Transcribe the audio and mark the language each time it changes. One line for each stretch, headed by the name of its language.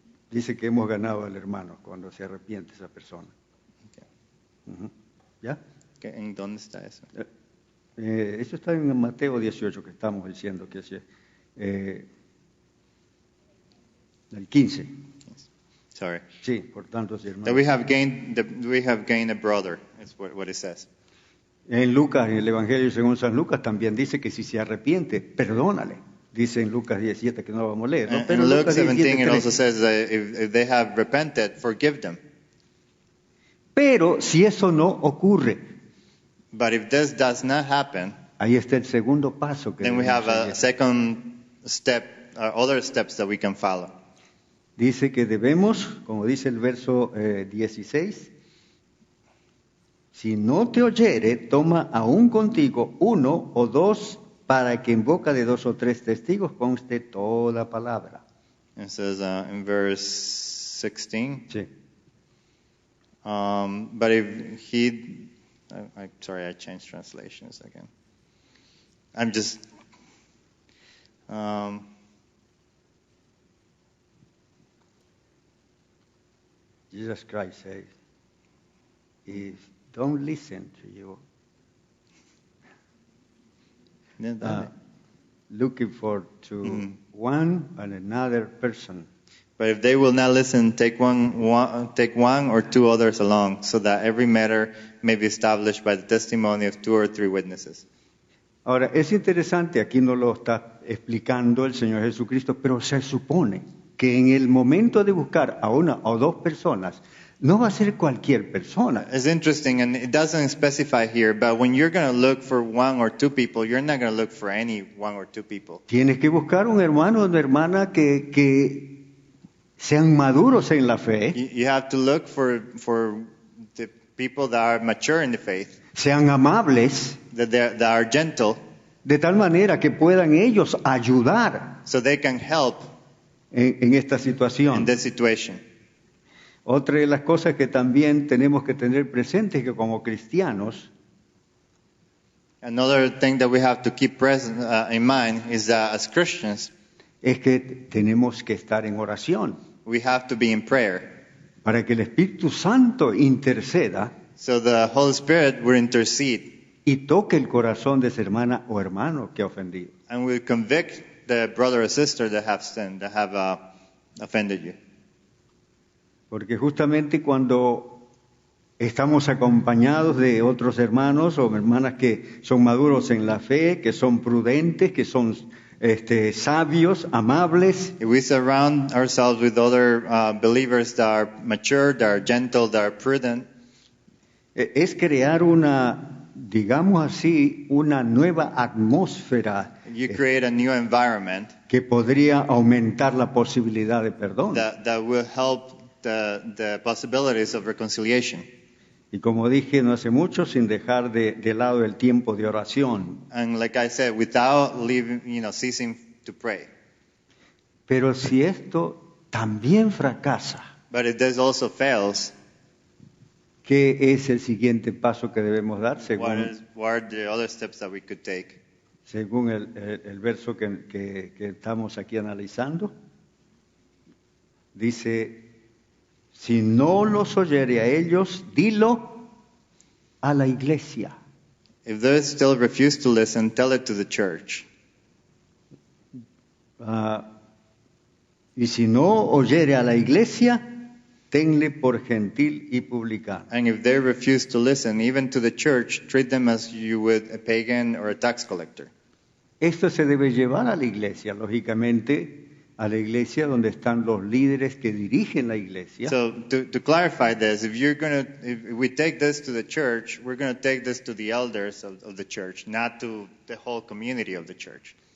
Spanish: Dice que hemos ganado al hermano cuando se arrepiente esa persona. Ujú. ¿Ya? ¿En dónde está eso? Eso está en Mateo 18 que estamos diciendo que es el 15.
English: Sorry.
Spanish: Sí, por tanto, sí, hermano.
English: That we have gained a brother, is what it says.
Spanish: En Lucas, en el Evangelio según San Lucas, también dice que si se arrepiente, perdónale. Dice en Lucas 17 que no lo vamos a leer, ¿no?
English: In Luke
Spanish: Lucas
English: 17, it 17:13. also says that if they have repented, forgive them.
Spanish: Pero si eso no ocurre,
English: But if this does not happen,
Spanish: ahí está el segundo paso que
English: then we
Spanish: debemos
English: have a
Spanish: seguir.
English: second step, other steps that we can follow.
Spanish: Dice que debemos, como dice el verso 16, si no te oyere, toma aún contigo uno o dos, para que en boca de dos o tres testigos conste toda palabra.
English: It says in verse 16,
Spanish: Sí.
English: but if he, sorry, I changed translations again. I'm just, Jesus Christ says, if don't listen to you, looking for to one and another person, but if they will not listen, take one or two others along, so that every matter may be established by the testimony of 2 or 3 witnesses.
Spanish: Ahora, es interesante, aquí no lo está explicando el Señor Jesucristo, pero se supone que en el momento de buscar a una o dos personas, no va a ser cualquier persona.
English: It's interesting, and it doesn't specify here, but when you're going to look for 1 or 2 people, you're not going to look for any 1 or 2 people.
Spanish: Tienes que buscar un hermano o una hermana que sean maduros en la fe,
English: You have to look for the people that are mature in the faith,
Spanish: sean amables,
English: that are gentle,
Spanish: de tal manera que puedan ellos ayudar
English: so they can help
Spanish: en esta
English: in
Spanish: situación.
English: this situation.
Spanish: Otra de las cosas que también tenemos que tener presente es que como cristianos
English: Another thing that we have to keep present in mind is that as Christians,
Spanish: es que tenemos que estar en oración
English: we have to be in prayer,
Spanish: para que el Espíritu Santo interceda
English: so the Holy Spirit will intercede
Spanish: y toque el corazón de esa hermana o hermano que ha ofendido.
English: and will convict the brother or sister that have sinned, that have offended you.
Spanish: Porque justamente cuando estamos acompañados de otros hermanos o hermanas que son maduros en la fe, que son prudentes, que son sabios, amables,
English: If we surround ourselves with other believers that are mature, that are gentle, that are prudent,
Spanish: es crear una, digamos así, una nueva atmósfera
English: you create a new environment
Spanish: que podría aumentar la posibilidad de perdón.
English: that will help the possibilities of reconciliation.
Spanish: Y como dije no hace mucho, sin dejar de lado el tiempo de oración.
English: And like I said, without leaving, ceasing to pray.
Spanish: Pero si esto también fracasa,
English: But if this also fails,
Spanish: ¿qué es el siguiente paso que debemos dar
English: what are the other steps that we could take?
Spanish: según el verso que estamos aquí analizando? Dice, si no los oyere a ellos, dilo a la iglesia.
English: If they still refuse to listen, tell it to the church.
Spanish: Y si no oyere a la iglesia, tenle por gentil y publicano.
English: And if they refuse to listen, even to the church, treat them as you would a pagan or a tax collector.
Spanish: Esto se debe llevar a la iglesia, lógicamente, a la iglesia donde están los líderes que dirigen la iglesia.
English: So to clarify this, if we take this to the church, we're going to take this to the elders of the church, not to the whole community of the church.